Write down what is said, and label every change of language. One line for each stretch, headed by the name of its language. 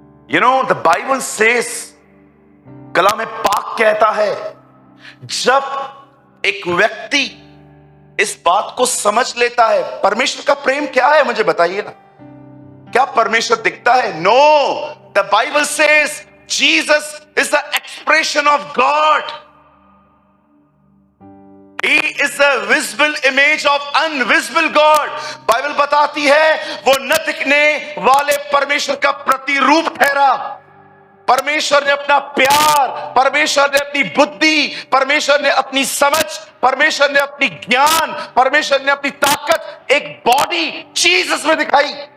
Hindi: You know the Bible says, कलाम पाक कहता है, जब एक व्यक्ति इस बात को समझ लेता है परमेश्वर का प्रेम क्या है, मुझे बताइए ना, क्या परमेश्वर दिखता है? No, the Bible says Jesus is the expression of God.
English: He is the visible image of invisible God।
Hindi: Bible बताती है वो न दिखने वाले परमेश्वर का प्रतिरूप ठहरा। परमेश्वर ने अपना प्यार, परमेश्वर ने अपनी बुद्धि, परमेश्वर ने अपनी समझ, परमेश्वर ने अपनी ज्ञान, परमेश्वर ने अपनी ताकत एक बॉडी जीसस में दिखाई।